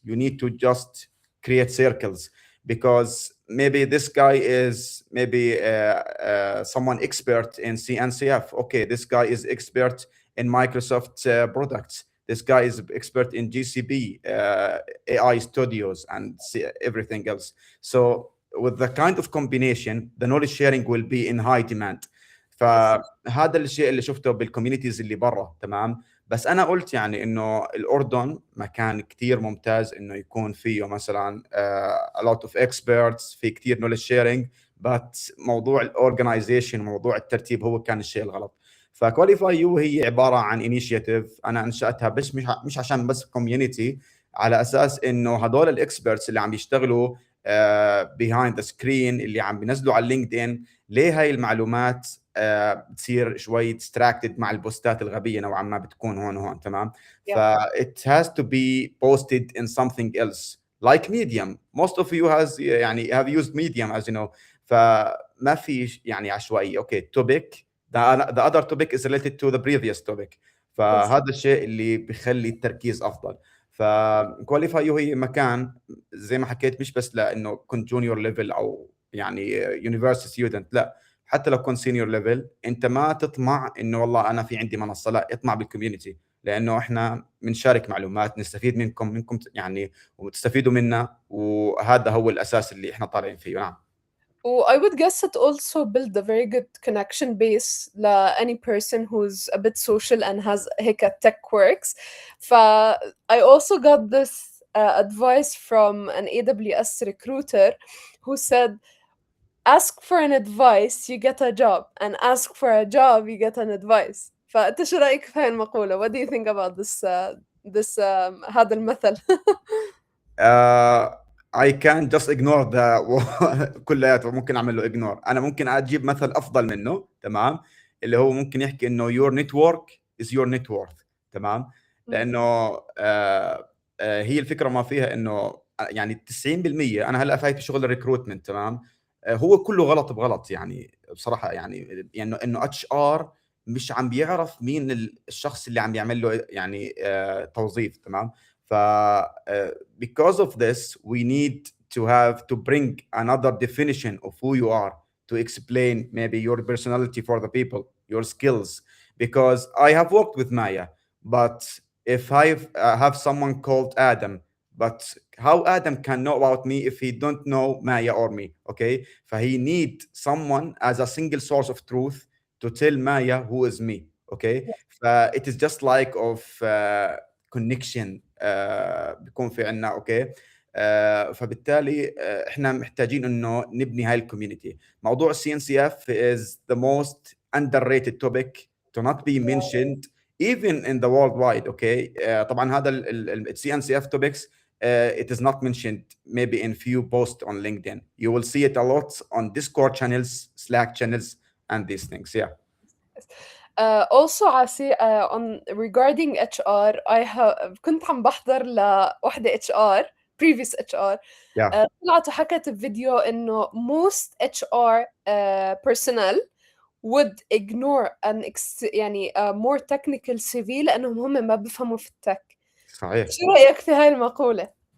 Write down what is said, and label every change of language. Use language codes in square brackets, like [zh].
[en] You need to just create circles, because maybe this guy is maybe someone expert in CNCF. Okay, this guy is expert in Microsoft products. This guy is expert in GCP, AI studios, and everything else. So with the kind of combination, the knowledge sharing will be in high demand. Yes. [ar] فهذا الشيء اللي شفته بالكوميونيتيز اللي برا. تمام. بس انا قلت يعني انه الاردن مكان كتير ممتاز انه يكون فيه مثلا [en] a lot of experts، [ar] في كتير [en] knowledge sharing، [ar] بس موضوع الاورجنايزيشن، موضوع الترتيب هو كان الشيء الغلط. فكواليفاي يو هي عباره عن انيشيتيف انا انشاتها، بس مش عشان بس كوميونتي، على اساس انه هدول الاكسبرتس اللي عم يشتغلوا [en] behind the screen، [ar] اللي عم بينزلوا على لينكد ان، ليه هاي المعلومات بتصير شوي distracted مع البوستات الغبيه نوعا ما بتكون هون وهون. تمام. ف [en] Yeah. it has to be posted in something else like Medium. Most of you has [ar] يعني [en] have used Medium as you know. [ar] فما في يعني عشوائيه. [en] Okay topic the other topic is related to the previous topic. Yes. [ar] فهذا الشيء اللي بيخلي التركيز افضل. فكواليفاي يو هي مكان زي ما حكيت، مش بس لانه كنت جونيور ليفل او يعني يونيفرسيتي ستودنت، لا، حتى لو كنت سينيور ليفل انت ما تطمع انه والله انا في عندي منصه، لا، اطمع بالكوميونتي، لانه احنا بنشارك معلومات، نستفيد منكم يعني، وتستفيدوا منا، وهذا هو الاساس اللي احنا طالعين فيه. نعم. [en] Well, I would guess it also build a very good connection base la any person who's a bit social and has هيك tech quirks. I also got this advice from an AWS recruiter who said, ask for an advice, you get a job, and ask for a job, you get an advice. [ar] فأنت شو رأيك في هاي المقولة? [en] What do you think about this [ar] هذا المثل؟ [en] I can just ignore the [ar] كلياته ممكن اعمل له [en] ignore. [ar] انا ممكن اجيب مثل افضل منه. تمام. اللي هو ممكن يحكي انه [en] your network is your net worth. [ar] تمام. لانه هي الفكره ما فيها انه يعني 90% انا هلا فايت بشغل الريكروتمنت. تمام. هو كله غلط بغلط يعني بصراحه، يعني انه اتش ار مش عم بيعرف مين الشخص اللي عم بيعمل له يعني توظيف. تمام. [en] ف because of this we need to have to bring another definition of who you are, to explain maybe your personality for the people, your skills, because I have worked with Maya, but if I have someone called Adam, but how Adam can know about me if he don't know Maya or me? Okay, [ar] فهي [en] need someone as a single source of truth to tell Maya who is me. Okay, it is just like of connection [ar] بيكون في عندنا. [en] Okay. [ar] فبالتالي احنا محتاجين انه نبني هاي الكوميونتي. موضوع [en] السي N C F is the most underrated topic to not be mentioned even in the worldwide. Okay. [ar] طبعا هذا [en] السي N C F topics it is not mentioned maybe in few posts on LinkedIn. You will see it a lot on Discord channels, Slack channels, and these things. Yeah. Also [ar] عاسي [en] on regarding HR [ar] كنت عم بحضر لوحدة [en] HR previous HR Yeah. [ar] طلعت وحكت بفيديو إنه [en] most HR personnel would ignore [ar] يعني [en] more technical CV [ar] لأنهم هم ما بيفهموا في التك. صحيح. شو رأيك في هاي المقولة؟